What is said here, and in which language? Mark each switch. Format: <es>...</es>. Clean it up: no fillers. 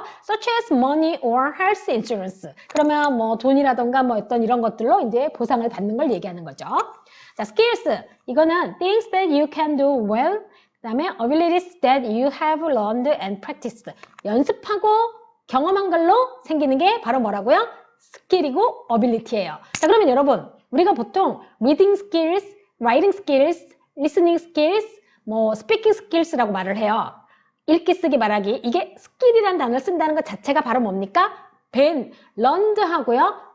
<en>such as money or health insurance.</en> <ko>그러면 뭐 돈이라던가 뭐 어떤 이런 것들로 이제 보상을 받는 걸 얘기하는 거죠.</ko> <en>자, skills. 이거는 things that you can do well. 그다음에 abilities that you have learned and practiced.</en> <ko>연습하고 경험한 걸로 생기는 게 바로 뭐라고요? 스킬이고 ability예요. 자, 그러면 여러분, 우리가 보통 reading skills, writing skills, listening skills, 뭐 speaking skills라고 말을 해요. 읽기, 쓰기, 말하기. 이게 스킬이라는 단어를 쓴다는 것 자체가 바로 뭡니까? learned 하고요.</ko>